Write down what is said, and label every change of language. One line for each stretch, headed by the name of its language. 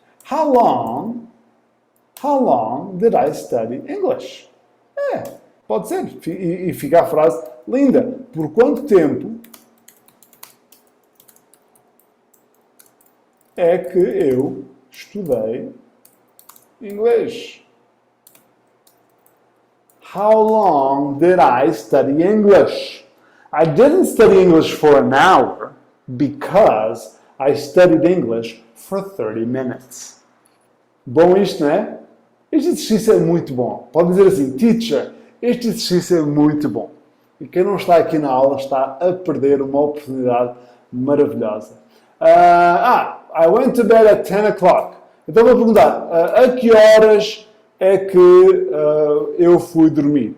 English: How long did I study English?
Portuguese: Pode ser. E fica a frase linda. Por quanto tempo é que eu estudei inglês?
English: How long did I study English? I didn't study English for an hour because I studied English for 30 minutes.
Portuguese: Bom isto, não é? Este exercício é muito bom. Pode dizer assim, teacher, este exercício é muito bom. E quem não está aqui na aula está a perder uma oportunidade maravilhosa.
English: I went to bed at 10 o'clock.
Portuguese: Então vou perguntar, a que horas é que eu fui dormir?